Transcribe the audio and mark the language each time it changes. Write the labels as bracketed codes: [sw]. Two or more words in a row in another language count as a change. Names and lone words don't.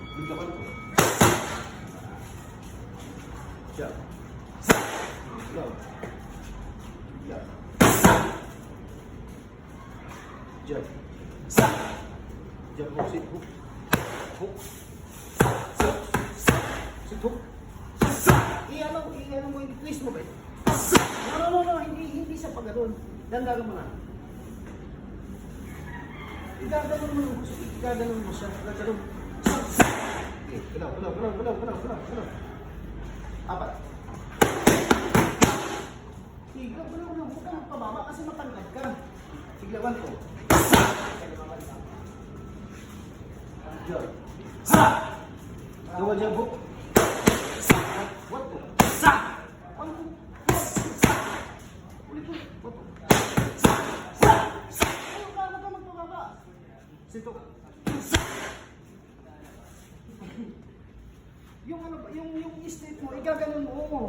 [tl] Sigawan ko. Jab. [en] Slow. Jab. Jab. Jab hook, sit hook. Hook. Sit hook. [tl] I-ano mo, i-twist mo ba ito? No, hindi sa pagano'n. Dandagan mo na. Igaganon mo siya. Gaganon. Okay, galaw. Apat. Sige, galaw. Huwag ka magpababa kasi matangkad ka. Siglawan ko. Jab. [en] Double jab hook. What po? [tl] Ulit po. What po? Huwag ka magpababa. Sito. Yung straight mo, igaganon mo.